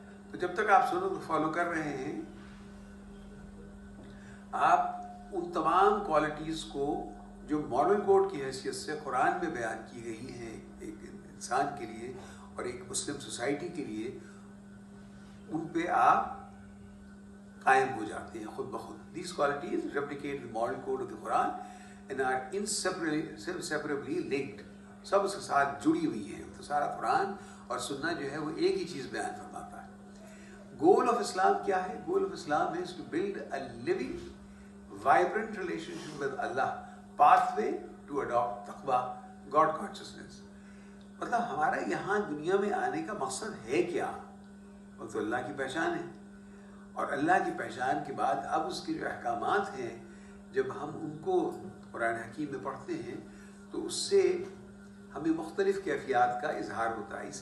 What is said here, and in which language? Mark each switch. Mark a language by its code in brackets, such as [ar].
[ur] تو جب تک آپ سنت کو فالو کر رہے ہیں آپ ان تمام کوالٹیز کو جو مارل کوڈ کی حیثیت سے قرآن میں بیان کی گئی ہیں ایک انسان کے لیے اور ایک مسلم سوسائٹی کے لیے، ان پہ آپ قائم ہو جاتے ہیں خود بخود. [en] These qualities replicate the moral code of the Quran and are inseparably linked. [ur] سب اس کے ساتھ جڑی ہوئی ہیں. تو سارا قرآن اور سنہ جو ہے وہ ایک ہی چیز بیان فرماتا ہے. [en] goal of Islam [ur] کیا ہے؟ [en] Goal of Islam is to build a living, vibrant relationship with Allah, pathway to adopt taqwa, God consciousness. [ur] مطلب ہمارا یہاں دنیا میں آنے کا مقصد ہے کیا؟ وہ تو اللہ کی پہچان ہے. اور اللہ کی پہچان کے بعد اب اس کے جو احکامات ہیں جب ہم ان کو قرآن حکیم میں پڑھتے ہیں تو اس سے ہمیں مختلف کیفیات کا اظہار ہوتا ہے.